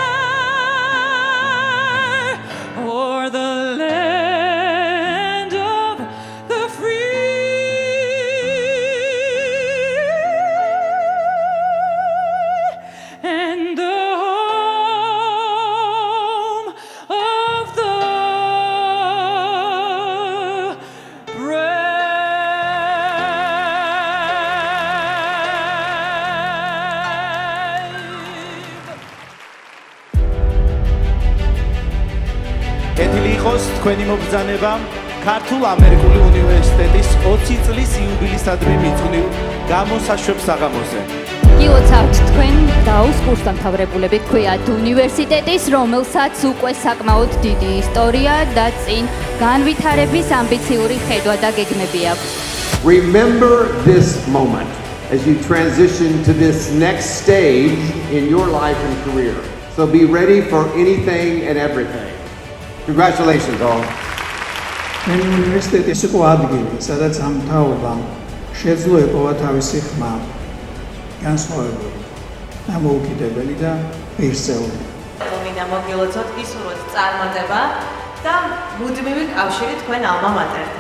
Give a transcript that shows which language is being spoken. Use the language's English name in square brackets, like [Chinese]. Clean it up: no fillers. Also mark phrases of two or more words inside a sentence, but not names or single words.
[English] there, o'er the land of the free and the home of the [Georgian] კეთილი იყოს თქვენი მობრძანება ქართულ ამერიკული უნივერსიტეტის 20 წლის იუბილისადმი მიძღვნილ გამოსაშვებ საღამოზე. გილოცავთ თქვენ დაუს კურსდამთავრებულები თქვიათ უნივერსიტეტის, რომელსაც უკვე საკმაოდ დიდი ისტორია და წინ განვითარების ამბიციური ხედვა და გეგმები აქვს. [English] Remember this moment as you transition to this next stage in your life and career. So be ready for anything and everything. Congratulations all. [Georgian] უნივერსიტეტის იყო ადგილი, სადაც ამ თაობამ შეძლო ეპოვა თავისი ხმა, განსხვავებული, დამოუკიდებელი და ღირსეული. მინდა მოგილოცოთ ისურვოთ წარმატება და მუდმივი კავშირი თქვენ ალმა მატერთან.